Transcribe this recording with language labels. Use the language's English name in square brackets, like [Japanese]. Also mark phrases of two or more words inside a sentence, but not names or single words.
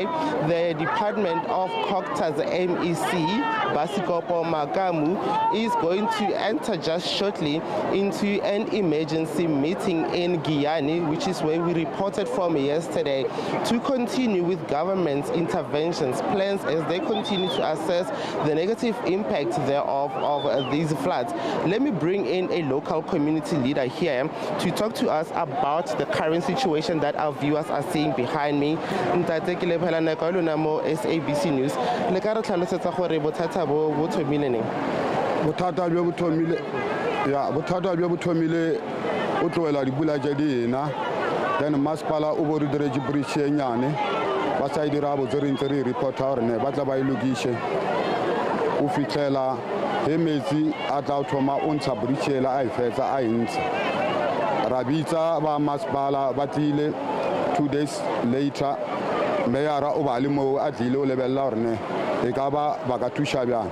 [English] The Department of Coctas, the MEC, Basikopo Makamu, is going to enter just shortly into an emergency meeting in Giyani, which is where we reported from yesterday, to continue with government's interventions plans as they continue to assess the negative impact thereof of these floods. Let me bring in a local community leader here to talk to us about the current situation that our viewers are seeing behind me. SABC News. [Northern Sotho] Bothata bo thomile neng? Bothata bo thomile o tloela dipula tša dina, then masepala o bo re diretse bridge e nyane ba sa e dira botse re ntse re reporta gore ne ba tla ba e lokiše o fitlhela ge metsi a tla thoma o ntsha bridge ela a e fetsa a e ntsha ra bitsa ba masepala ba tlile [English] 2 days later [Northern Sotho] meyara o ba le mo a tlile o lebelela gore ne e ka ba ka thuša bjang.